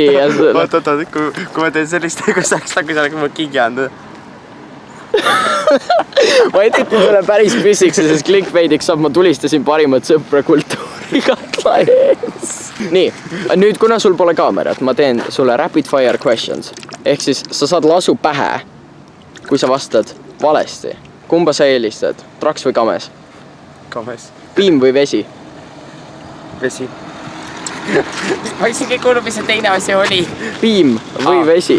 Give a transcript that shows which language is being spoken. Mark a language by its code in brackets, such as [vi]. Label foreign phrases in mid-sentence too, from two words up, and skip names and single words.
[et] Oota, kui ma teen sellist, kui saaks nagu see nagu ma kingi anda. Ma editin selle päris püssiks ja siis clickbaitiks saab ma tulistasin parimat sõpra kultuurikatla ees. Nii, nüüd kuna sul pole kaamerat, ma teen sulle [en] rapid fire questions. [et] Ehk siis sa saad lasu pähe, kui sa vastad valesti. Kumba sa eelistad? Traks või kames? Kames. Piim või vesi? Vesi. Ma isegi kuulub, mis see teine asi oli. Piim või vesi?